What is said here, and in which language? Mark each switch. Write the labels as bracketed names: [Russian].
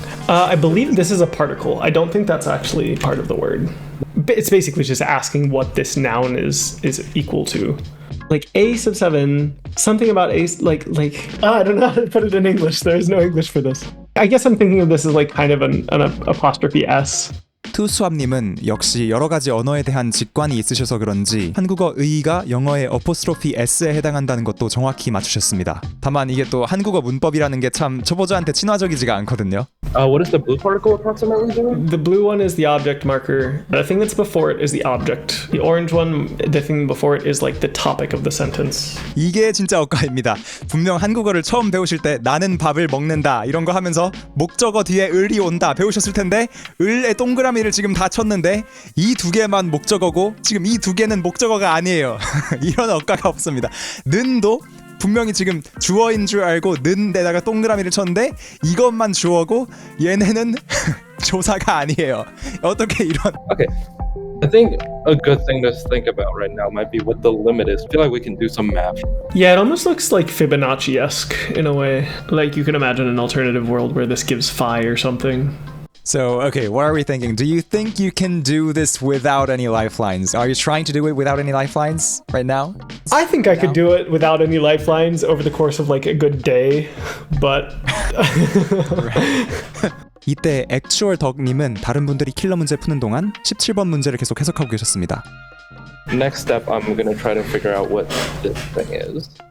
[English] I believe this is a particle. I don't think that's actually part of the word. It's basically just asking what this noun is equal to. Like A sub 7, something about A, like I don't know how to put it in English. There is no English for this. I guess I'm thinking of this as like kind of an apostrophe S. [Korean] 투수합님은 역시 여러 가지 언어에 대한 직관이 있으셔서 그런지 한국어 의가 영어의 어포스트로피 S에 해당한다는 것도 정확히 맞추셨습니다. 다만 이게 또 한국어 문법이라는 게 참 초보자한테 친화적이지가 않거든요. [English] What is the blue particle approximately doing? The blue one is the object marker. The thing that's before it is the object. The orange one, the thing before it is like the topic of the sentence. [Korean] 이게 진짜 엇가입니다. 분명 한국어를 처음 배우실 때 나는 밥을 먹는다 이런 거 하면서 목적어 뒤에 을이 온다 배우셨을 텐데 을의 동그라미를 지금 다 쳤는데 이 두 개만 목적어고 지금 이 두 개는 목적어가 아니에요. 이런 엇가가 없습니다. 는도 분명히 지금 주어인 줄 알고 는데다가 동그라미를 쳤는데 이것만 주어고 얘네는 조사가 아니에요. 어떻게 이런 [English] Okay. I think a good thing to think about right now might be what the limit is. I feel like we can do some math. Yeah, it almost looks like Fibonacci-esque in a way. Like you can imagine an alternative world where this gives phi or something. So, okay, what are we thinking? Do you think you can do this without any lifelines? Are you trying to do it without any lifelines right now? I think I could do it without any lifelines over the course of like a good day, but [Korean] 이때 액추얼 덕님은 다른 분들이 킬러 문제 푸는 동안 17번 문제를 계속 해석하고 계셨습니다. [English] Next step, I'm gonna try to figure out what this thing is.